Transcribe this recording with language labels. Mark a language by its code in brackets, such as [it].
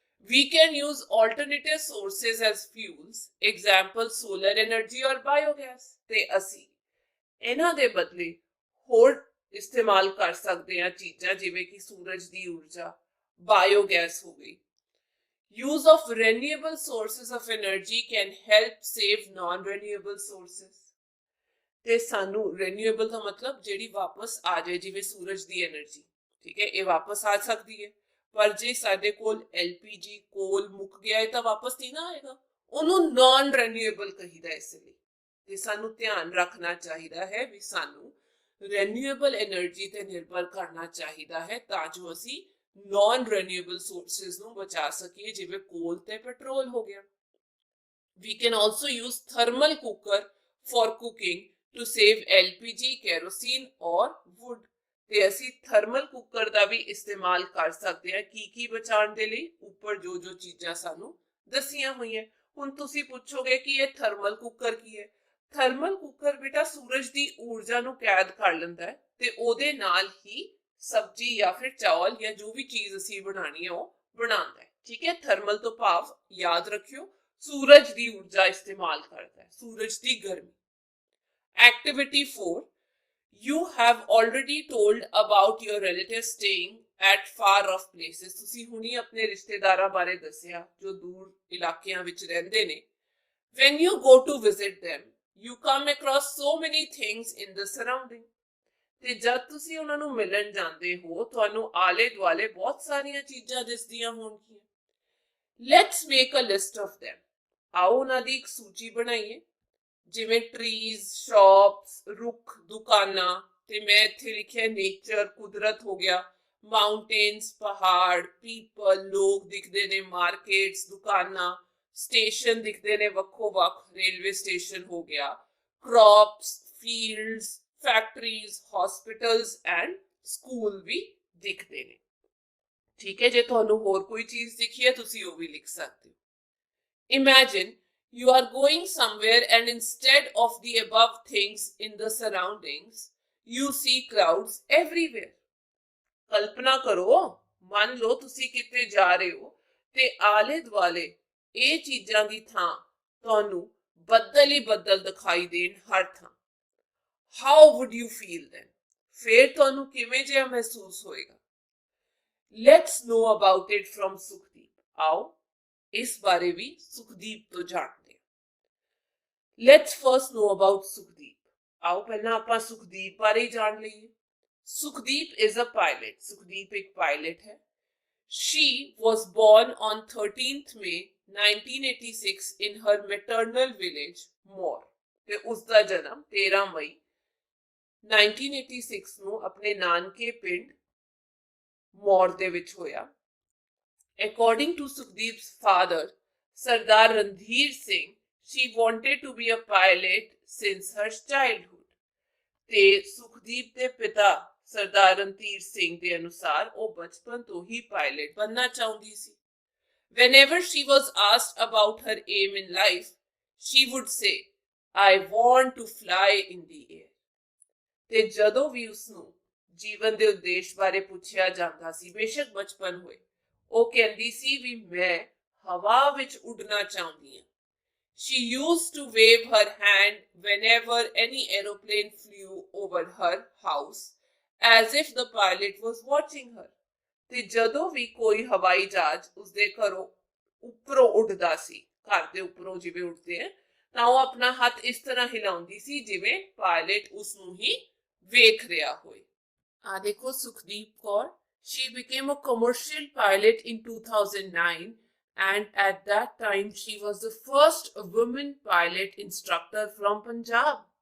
[en] We can use alternative sources as fuels, example solar energy or biogas. [pa] ਤੇ ਅਸੀਂ ਇਹਨਾਂ ਦੇ ਬਦਲੇ ਹੋਰ ਇਸਤੇਮਾਲ ਕਰ ਸਕਦੇ ਹਾਂ ਚੀਜ਼ਾਂ ਜਿਵੇਂ ਕਿ ਸੂਰਜ ਦੀ ਊਰਜਾ, ਬਾਇਓਗੈਸ ਹੋ ਗਈ. [en] Use of renewable sources of energy can help save non-renewable sources. [pa] ਤੇ ਸਾਨੂੰ renewable ਦਾ ਮਤਲਬ ਜਿਹੜੀ ਵਾਪਸ ਆ ਜਾਏ, ਜਿਵੇਂ ਸੂਰਜ ਦੀ એનર્ਜੀ. ਠੀਕ ਹੈ, ਇਹ ਵਾਪਸ ਆ ਸਕਦੀ ਹੈ. ਪਰ ਜੇ ਸਾਡੇ ਕੋਲ ਐਲਪੀਜੀ, ਕੋਲ ਮੁੱਕ ਗਿਆ ਹੈ ਤਾਂ ਵਾਪਸ ਨਹੀਂ ਨਾ ਆਏਗਾ. ਉਹਨੂੰ ਨਾਨ ਰੀਨਿਊਏਬਲ ਕਹੀਦਾ. ਇਸ ਲਈ ਤੇ ਸਾਨੂੰ ਧਿਆਨ ਰੱਖਣਾ ਚਾਹੀਦਾ ਹੈ ਵੀ ਸਾਨੂੰ ਰੀਨਿਊਏਬਲ એનર્ਜੀ ਤੇ ਨਿਰਭਰ ਕਰਨਾ ਚਾਹੀਦਾ ਹੈ ਤਾਂ ਜੋ ਅਸੀਂ ਨਾਨ ਰੀਨਿਊਏਬਲ ਸੋਰਸਸ ਨੂੰ ਬਚਾ ਸਕੀਏ ਜਿਵੇਂ ਕੋਲ ਤੇ ਪੈਟਰੋਲ ਹੋ ਗਿਆ. [en] We can also use thermal cooker for cooking to save LPG, kerosene or wood. [pa] ਤੇ ਅਸੀਂ ਥਰਮਲ ਕੁੱਕਰ ਦਾ ਵੀ ਇਸਤੇਮਾਲ ਕਰ ਸਕਦੇ ਹਾਂ ਕੀ ਬਚਾਉਣ ਦੇ ਲਈ. ਉੱਪਰ ਜੋ ਜੋ ਚੀਜ਼ਾਂ ਸਾਨੂੰ ਦੱਸੀਆਂ ਹੋਈਆਂ. ਹੁਣ ਤੁਸੀਂ ਪੁੱਛੋਗੇ ਕਿ ਇਹ ਥਰਮਲ ਕੁੱਕਰ ਕੀ ਹੈ? ਥਰਮਲ ਕੁੱਕਰ ਬੇਟਾ ਸੂਰਜ ਦੀ ਊਰਜਾ ਨੂੰ ਕੈਦ ਕਰ ਲੈਂਦਾ ਹੈ ਤੇ ਉਹਦੇ ਨਾਲ ਹੀ ਸਬਜ਼ੀ ਜਾਂ ਫਿਰ ਚਾਵਲ ਜਾਂ ਜੋ ਵੀ ਚੀਜ਼ ਅਸੀਂ ਬਣਾਣੀ ਹੈ ਉਹ ਬਣਾਉਂਦਾ ਹੈ. ਠੀਕ ਹੈ, ਥਰਮਲ ਤੋਂ ਭਾਵ ਯਾਦ ਰੱਖਿਓ ਸੂਰਜ ਦੀ ਊਰਜਾ ਇਸਤੇਮਾਲ ਕਰਦਾ ਹੈ, ਸੂਰਜ ਦੀ ਗਰਮੀ. [en] Activity 4. You have already told about your relatives staying at far off places. [pa] ਤੁਸੀਂ ਹੁਣੀ ਆਪਣੇ ਰਿਸ਼ਤੇਦਾਰਾਂ ਬਾਰੇ ਦੱਸਿਆ ਜੋ ਦੂਰ ਇਲਾਕਿਆਂ ਵਿੱਚ ਰਹਿੰਦੇ ਨੇ. [en] When you go to visit them, you come across so many things in the surrounding. [pa] ਤੇ ਜਦ ਤੁਸੀਂ ਉਹਨਾਂ ਨੂੰ ਮਿਲਣ ਜਾਂਦੇ ਹੋ ਤੁਹਾਨੂੰ ਆਲੇ ਦੁਆਲੇ ਬਹੁਤ ਸਾਰੀਆਂ ਚੀਜ਼ਾਂ ਦਿਸਦੀਆਂ ਹੋਣਗੀਆਂ. [en] Let's make a list of them. [pa] ਆਓ ਉਹਨਾਂ ਦੀ ਇੱਕ ਸੂਚੀ ਬਣਾਈਏ ਜਿਵੇਂ ਟਰੀਜ਼, ਸ਼ਾਪਸ, ਰੁੱਖ, ਦੁਕਾਨਾਂ. ਤੇ ਮੈਂ ਇੱਥੇ ਲਿਖਿਆ ਨੇਚਰ, ਕੁਦਰਤ ਹੋ ਗਿਆ. ਮਾਊਂਟੇਨਸ, ਪਹਾੜ, ਪੀਪਲ, ਲੋਕ ਦਿਖਦੇ ਨੇ, ਮਾਰਕੀਟਸ, ਦੁਕਾਨਾਂ, ਸਟੇਸ਼ਨ ਦਿਖਦੇ ਨੇ ਵੱਖੋ ਵੱਖ, ਰੇਲਵੇ ਸਟੇਸ਼ਨ ਹੋ ਗਿਆ, crops, fields, factories, hospitals and school ਵੀ ਦਿਖਦੇ ਨੇ. ਠੀਕ ਹੈ, ਜੇ ਤੁਹਾਨੂੰ ਹੋਰ ਕੋਈ ਚੀਜ਼ ਦਿਖੀ ਹੈ ਤੁਸੀਂ ਉਹ ਵੀ ਲਿਖ ਸਕਦੇ ਹੋ. [en] Imagine you are going somewhere and instead of the above things in the surroundings, you see crowds everywhere. [pa] ਕਲਪਨਾ ਕਰੋ, ਮੰਨ ਲਓ ਤੁਸੀਂ ਕਿਤੇ ਜਾ ਰਹੇ ਹੋ ਤੇ ਆਲੇ ਦੁਆਲੇ ਇਹ ਚੀਜ਼ਾਂ ਦੀ ਥਾਂ ਤੁਹਾਨੂੰ ਬੱਦਲ ਹੀ ਬੱਦਲ ਦਿਖਾਈ ਦੇਣ ਹਰ ਥਾਂ. [en] How would you feel then? [pa] ਫਿਰ ਤੁਹਾਨੂੰ ਕਿਵੇਂ ਜਿਹਾ ਮਹਿਸੂਸ ਹੋਏਗਾ? [en] Let's know about it from [pa] Sukhdeep. ਆਓ ਇਸ ਬਾਰੇ ਵੀ ਸੁਖਦੀਪ ਤੋਂ ਜਾਣਦੇ ਹਾਂ. [en] Let's first know about [pa] Sukhdeep. ਆਓ ਪਹਿਲਾਂ ਆਪਾਂ ਸੁਖਦੀਪ ਬਾਰੇ ਜਾਣ ਲਈਏ. [en] Sukhdeep is a pilot. [pa] Sukhdeep ਇੱਕ ਪਾਇਲਟ ਹੈ. [en] She was born on 13th May 1986 in her maternal village, Mor. [pa] ਤੇ ਉਸ ਦਾ ਜਨਮ 13 ਮਈ 1986 ਨੂੰ ਆਪਣੇ ਨਾਨਕੇ ਪਿੰਡ ਮੌਰ ਦੇ ਵਿੱਚ ਹੋਇਆ. [en] According to Sukhdeep's father, Sardar Randhir Singh, she wanted to be a pilot since her childhood. [pa] ਤੇ ਸੁਖਦੀਪ ਦੇ ਪਿਤਾ ਸਰਦਾਰ ਰਣਧੀਰ ਸਿੰਘ ਦੇ ਅਨੁਸਾਰ ਉਹ ਬਚਪਨ ਤੋਂ ਹੀ ਪਾਇਲਟ ਬਣਨਾ ਚਾਹੁੰਦੀ ਸੀ। [en] Whenever she was asked about her aim in life, she would say, I want to fly in the air. [pa] ਤੇ ਜਦੋਂ ਵੀ ਉਸਨੂੰ ਜੀਵਨ ਦੇ ਉਦੇਸ਼ ਬਾਰੇ ਪੁੱਛਿਆ ਜਾਂਦਾ ਸੀ, ਬੇਸ਼ੱਕ ਬਚਪਨ ਹੋਏ, ਉਹ ਕਹਿੰਦੀ ਸੀ ਵੀ ਮੈਂ ਹਵਾ ਵਿੱਚ ਉੱਡਣਾ ਚਾਹੁੰਦੀ ਹਾਂ। [en] She used to wave her hand whenever any aeroplane flew over her house, as if the pilot was watching her. [pa] ਤੇ ਜਦੋਂ ਵੀ ਕੋਈ ਹਵਾਈ ਜਹਾਜ਼ ਉਸਦੇ ਘਰੋਂ ਉੱਪਰੋਂ ਉੱਡਦਾ ਸੀ, ਘਰ ਦੇ ਉੱਪਰੋਂ ਜਿਵੇਂ ਉੱਡਦੇ ਆ, ਤਾਂ ਉਹ ਆਪਣਾ ਹੱਥ ਇਸ ਤਰ੍ਹਾਂ ਹਿਲਾਉਂਦੀ ਸੀ ਜਿਵੇਂ ਪਾਇਲਟ ਉਸਨੂੰ ਹੀ ਵੇਖ ਰਿਹਾ ਹੋਏ। ਆ ਦੇਖੋ Sukhdeep Kaur, [en] she became a commercial pilot in 2009 and at that time she was the first woman pilot instructor from Punjab.